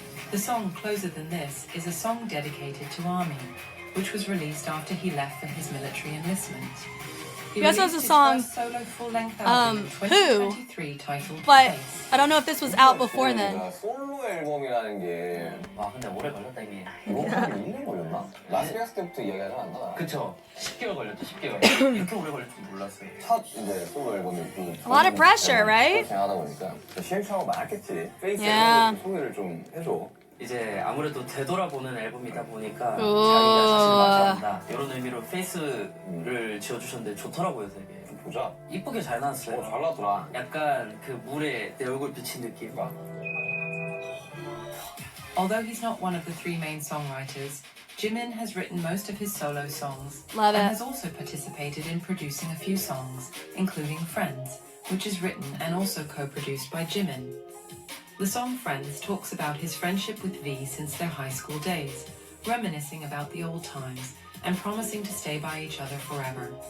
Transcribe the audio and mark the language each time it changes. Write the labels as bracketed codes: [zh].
[en] The song Closer Than This is a song dedicated to Army, which was released after he left for his military enlistment. He also has a song, Who, but I don't know if this was out before then. [ko] 솔로 앨범이라는 게 근데 오래 걸렸다 이미. 이거 1년 걸렸나? 라스베가스 때부터 이야기하지 않았나? 그쵸. 10개월 걸렸죠, 10개월. 이렇게 오래 걸릴 줄 몰랐어요. 첫 이제 솔로 앨범이고 [en] A lot of pressure, right? [ko] 하다 보니까 시행착오가 많았겠지. 페이스 [en] Yeah. [ko] 앨범 소개를 좀 해줘. 이제 아무래도 되돌아보는 앨범이다 보니까 우와. 자기가 자신을 마주한다 이런 의미로 페이스를 지어주셨는데 좋더라고요 되게. 좀 보자. 이쁘게 잘 나왔어요. 잘 나왔더라. 약간 그 물에 내 얼굴 비친 느낌. [en] Although he's not one of the three main songwriters, Jimin has written most of his solo songs Love and it. has also participated in producing a few songs, including Friends, which is written and also co-produced by Jimin. The song Friends talks about his friendship with V since their high school days, reminiscing about the old times and promising to stay by each other forever.